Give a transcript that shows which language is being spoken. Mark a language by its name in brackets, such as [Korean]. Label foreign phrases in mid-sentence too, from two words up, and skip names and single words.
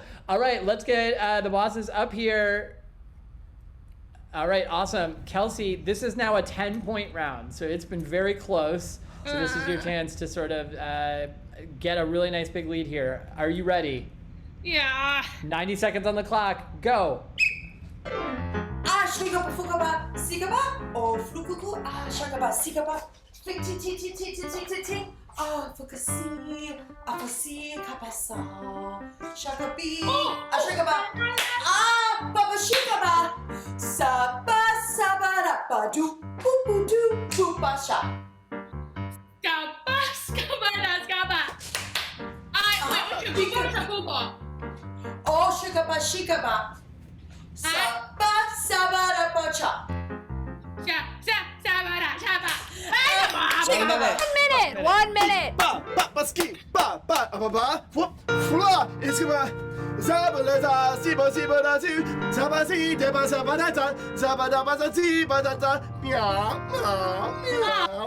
[English] All right, let's get the Bosses up here. All right, awesome. Kelsey, this is now a 10-point round, so it's been very close. So this is your chance to sort of get a really nice big lead here. Are you ready? Yeah. 90 seconds on the clock. Go. Shigaba fugaba sigaba or flukuku shagaba sigaba ting ting ting ting ting ting ting ting fukasi afasi kapasa shagabi shagaba baba shigaba saba saba rapa do poo do poopasha Skaba. Oh, shigaba. Saba, saba, rapa, cha. 1 minute. It's gonna Zabalata, Siba, Zabasi, Deba, Zabadata, Zabadabasa, Zibadata, meow.